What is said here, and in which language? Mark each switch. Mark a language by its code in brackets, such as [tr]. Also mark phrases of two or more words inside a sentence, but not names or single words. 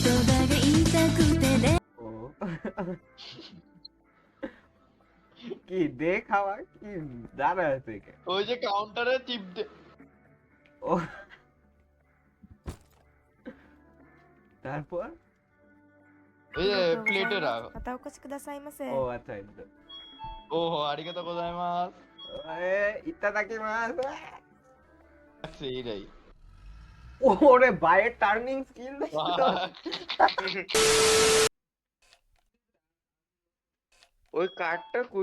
[bn] ও কি দে খাওয়া কি দাঁড়া আছে কে? ওই যে কাউন্টারে টিপ দে। ও তারপর এই যে প্লেটে রাখ। [ja] またお越しくださいませ。 [bn] ও আচ্ছা আচ্ছা। [ja] ওহো ありがとうございます. ইত্তাদাকিমাস। [bn] সেইটাই। ওরে বাইরের টার্নিং স্কিল দেখছো? ওই কার্ডটা কই